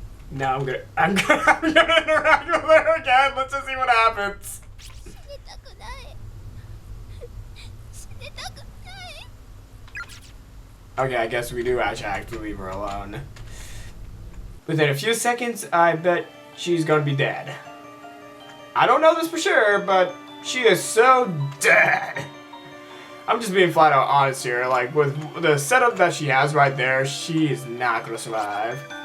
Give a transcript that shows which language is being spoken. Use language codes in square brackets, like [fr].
[en] Now I'm gonna interact with her again. Let's just see what happens. [ja] 死にたくない死にたくない [en] Okay, I guess we do actually have to leave her alone. Within a few seconds, I bet she's gonna be dead. I don't know this for sure, but she is so dead. I'm just being flat out honest here. Like, with the setup that she has right there, she is not gonna survive.